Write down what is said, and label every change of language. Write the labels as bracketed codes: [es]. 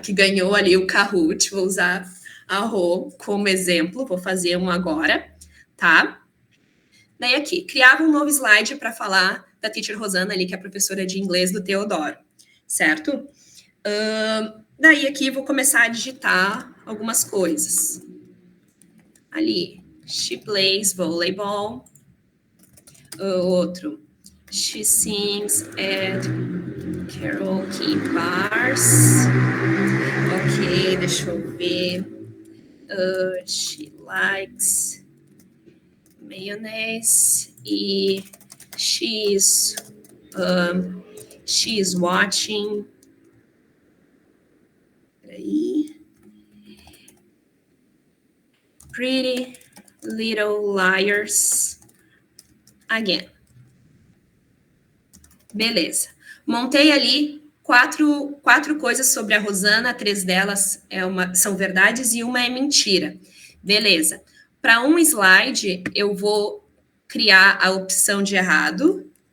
[pt] Que ganhou ali o Kahoot. Vou usar a Rô como exemplo. Vou fazer um agora, tá? Daí aqui, criava um novo slide para falar da teacher Rosana ali, que é a professora de inglês do Teodoro, certo? Daí aqui vou começar a digitar algumas coisas. [en] Ali, she plays volleyball. Outro, she sings at karaoke bars. [pt] Ok, deixa eu ver. [en] She likes mayonnaise. E she's watching. [pt] Peraí. [en] Pretty Little Liars again. [pt] Beleza. Montei ali quatro coisas sobre a Rosana, 3 delas são verdades e uma é mentira. Beleza. Para um slide, eu vou criar a opção de errado.